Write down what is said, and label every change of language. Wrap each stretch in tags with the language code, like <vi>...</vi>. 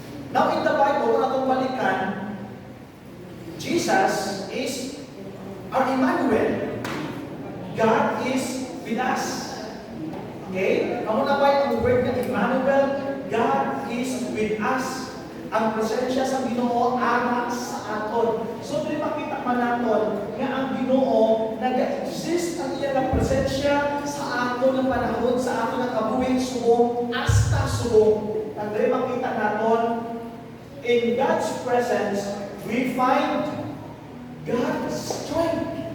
<en>Now in the Bible,</en> <ceb>kung atong balikan,</ceb> <en>Jesus is our Emmanuel. God is with us. Okay?</en> <ceb>Ang una ba ang word ng Emmanuel?</ceb> <en>God is with us.</en> <ceb>Ang presensya sa Ginoo ana sa aton. So, makita man naton nga ang Ginoo nag-exist ang iyang presensya sa aton ng panahon, sa aton ng kabuhing subong, hasta subong. Ang makita naton,</ceb> <en>in God's presence, we find God's strength.</en>